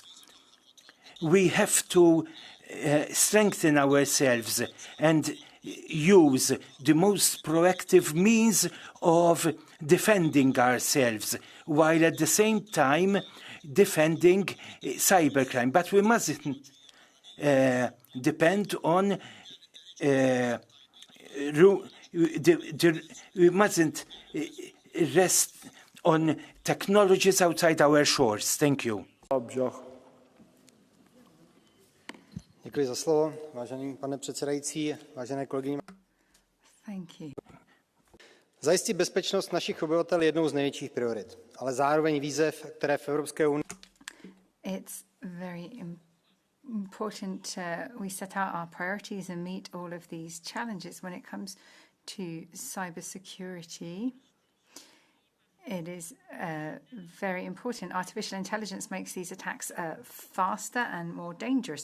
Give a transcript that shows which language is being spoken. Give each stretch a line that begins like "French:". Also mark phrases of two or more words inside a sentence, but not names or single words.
English: We have to strengthen ourselves and use the most proactive means of defending ourselves, while at the same time defending cybercrime. But we mustn't depend on we mustn't rest on technologies outside our shores. Thank you.
Czech: Děkuji za slovo, vážený pane předsedající, vážené kolegyně.
English: Thank you.
Czech: Zajistit bezpečnost našich obyvatel je jednou z největších priorit, ale zároveň výzev, které v Evropské unii.
English: It's very important we set out our priorities and meet all of these challenges when it comes to cybersecurity. It is very important. Artificial intelligence makes these attacks faster and more dangerous.